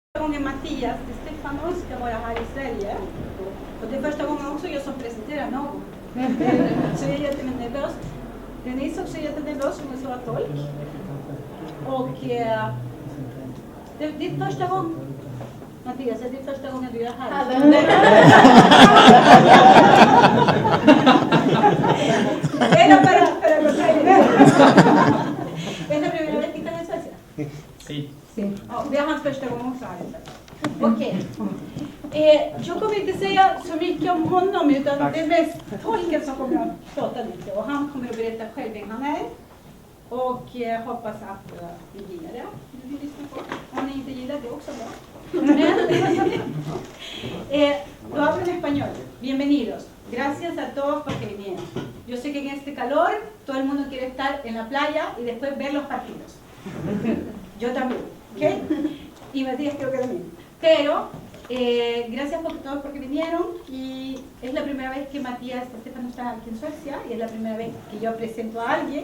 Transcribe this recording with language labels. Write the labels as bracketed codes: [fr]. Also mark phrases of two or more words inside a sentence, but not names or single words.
[sv] gången Mattias Stefano ska vara här i Sverige. Och det är första gången också jag som presenterar någon. Så jag är jättenervös. Denise också är jättenervös, som jag sa, tolk. Och det är din första gång, Mattias, det är första gången du är här. [es] Es la para los aires. ¿Es la primera vez que estás en Suecia? Sí. Sí. [sv] Ja, det är hans första gång också här i Sverige. Okej. Jag kommer inte säga så mycket om honom, utan det är mest tolken som kommer att prata lite. Och han kommer att berätta själv vem han är. Och hoppas att ni gillar det. Du vill lyssna på. Om ni inte gillar det är också bra. [es] Lo hablo en español. Bienvenidos. Gracias a todos porque vinieron. Yo sé que en este calor todo el mundo quiere estar en la playa y después ver los partidos. Yo también. ¿Okay? Y Matías creo que también. Pero gracias por todos porque vinieron y es la primera vez que Mattias Stefano está aquí en Suecia y es la primera vez que yo presento a alguien.